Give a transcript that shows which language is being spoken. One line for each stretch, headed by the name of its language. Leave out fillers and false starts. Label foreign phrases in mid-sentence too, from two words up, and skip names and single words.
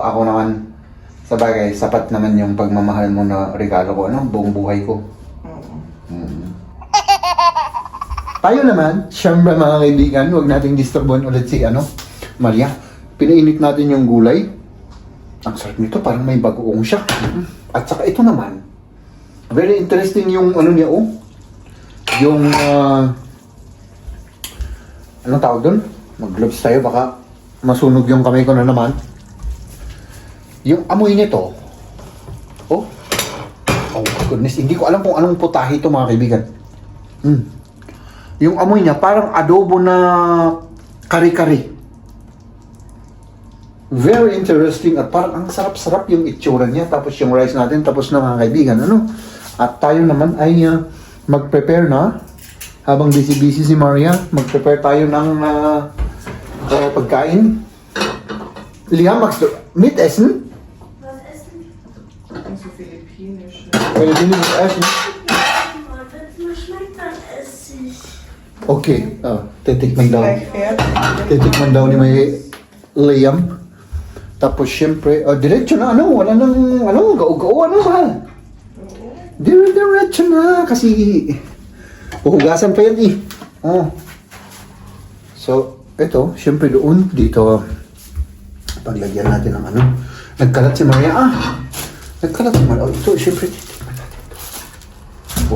Filipino: Ako naman, sa bagay, sapat naman yung pagmamahal mo na regalo ko, ano? Buong buhay ko. Oo. Tayo naman, syempre mga kaibigan, huwag nating disturbuhan ulit si, Maria. Pinainit natin yung gulay. Ang sarap nito, parang may bagoong siya. At saka ito naman,
English: very interesting
Filipino: yung niya, yung, anong tawag doon? Mag-gloves tayo, baka masunog yung kamay ko na naman. Yung amoy nito,
English: oh goodness,
Filipino: hindi ko alam kung anong putahe ito, mga kaibigan. Yung amoy niya, parang adobo na kari-kari.
English: Very interesting
Filipino: at parang ang sarap-sarap yung itsura niya. Tapos yung rice natin, tapos na, mga kaibigan, At tayo naman ay mag-prepare na. Habang busy-busy si Maria, mag-prepare tayo ng pagkain. Liam,
German: magst mit essen? Also Filipinisch. Will du nicht essen? Wo schmeckt das Essig?
Filipino: Okay, titikman daw.
English: Like fair.
Filipino: Titikman daw ni may Liam. Tapos syempre, diretso na, wala nang, gao-gao, mahal. Diretso na, kasi uhugasan pa yan So, ito, syempre doon, dito, paglagyan natin ng nagkalat si Maria, nagkalat si Maria, ito, syempre, titikman natin ito.